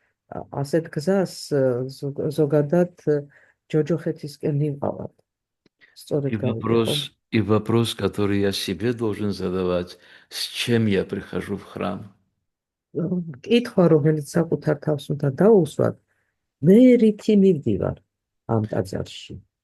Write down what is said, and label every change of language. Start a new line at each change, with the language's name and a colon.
Georgian: ასეთ გზას ზოგადად ჯოჯოხეთისკენ მივყავართ. სწორედ გავიგე.
Russian: И вопрос, который я себе должен задавать, с чем я прихожу в храм?
Georgian: კითხვა, რომელიც საკუთარ თავს უნდა დაუსვათ, მე რითი მივდივარ ამ ტაძარში?